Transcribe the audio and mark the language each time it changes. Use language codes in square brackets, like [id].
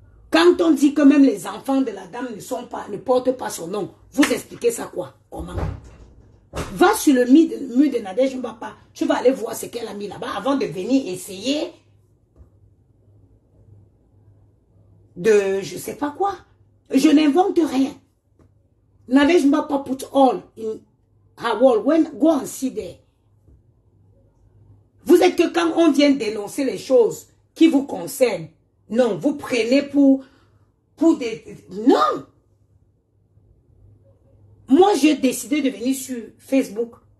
[fr] Quand on dit que même les enfants de la dame ne portent pas son nom, vous expliquez ça quoi? Comment? Va sur le mur de Nadège Mbapa, tu vas aller voir ce qu'elle a mis là-bas avant de venir essayer de je sais pas quoi. Je n'invente rien. [en] Nadège Mbapa put all in her wall. Go and see there. [fr] Vous êtes que quand on vient dénoncer les choses qui vous concernent, non, vous prenez pour des... Non! Moi, j'ai décidé de venir sur Facebook.